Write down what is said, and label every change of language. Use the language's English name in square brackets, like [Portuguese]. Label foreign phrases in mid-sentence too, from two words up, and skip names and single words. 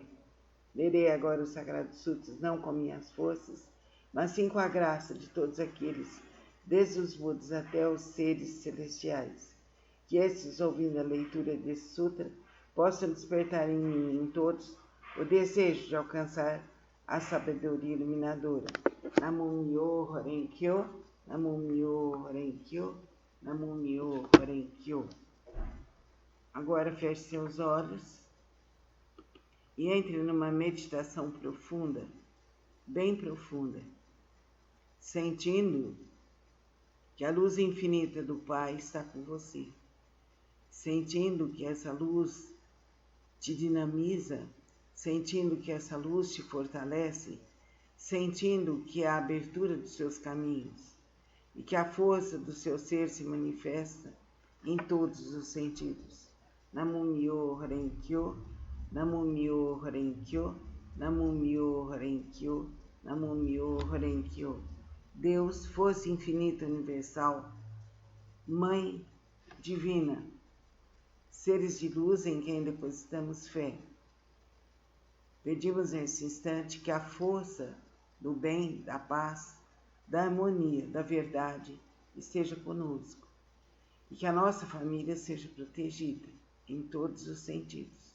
[Portuguese] Lerei agora os Sagrados Sutras não com minhas forças, mas sim com a graça de todos aqueles, desde os Budas até os seres celestiais, que estes, ouvindo a leitura desse sutra, possam despertar em mim e em todos o desejo de alcançar a sabedoria iluminadora. [Japanese] 南無妙法蓮経、南無妙法蓮経、南無妙法蓮経. [Portuguese] Agora feche seus olhos e entre numa meditação profunda, bem profunda, sentindo que a luz infinita do Pai está com você, sentindo que essa luz te dinamiza, sentindo que essa luz te fortalece, sentindo que a abertura dos seus caminhos e que a força do seu ser se manifesta em todos os sentidos. [Japanese] 南無妙法蓮経、南無妙法蓮経、南無妙法蓮経、南無妙法蓮経. [Portuguese] Deus, força infinita universal, Mãe divina, seres de luz em quem depositamos fé. Pedimos nesse instante que a força do bem, da paz, da harmonia, da verdade esteja conosco e que a nossa família seja protegida em todos os sentidos.